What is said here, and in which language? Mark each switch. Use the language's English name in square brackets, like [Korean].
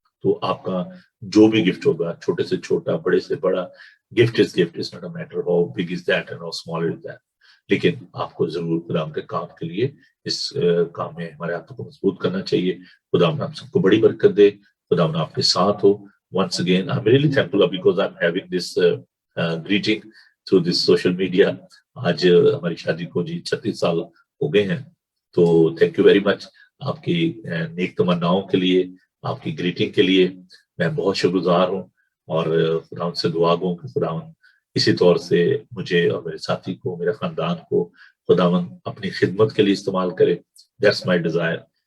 [Hindi] तो आपका जो भी गिफ्ट होगा, छोटे से छोटा, बड़े से बड़ा, [English] gift is not a matter how big is that [Hindi] and how small is that. लेकिन आपको जरूर खुदा के काम के लिए इस काम में हमारे हाथों को मजबूत करना चाहिए. खुदा आप सबको बड़ी बरकत दे. खुदा आपके साथ हो. [English] Once again, I'm really thankful because I'm having this greeting through this social media. [Hindi] आज हमारी शादी को जी 36 साल हो गए हैं. तो [English] Thank you very much. [Hindi] आपकी नेक तमन्नाओं के लिए, आपकी ग्रीटिंग के लिए मैं बहुत शुक्रगुजार हूँ. और खुदा से दुआ गो कि खुदा इसी तौर से मुझे और मेरे साथी को, मेरे खानदान को खुदावन अपनी खिदमत के लिए इस्तेमाल करे. [English] That's my desire.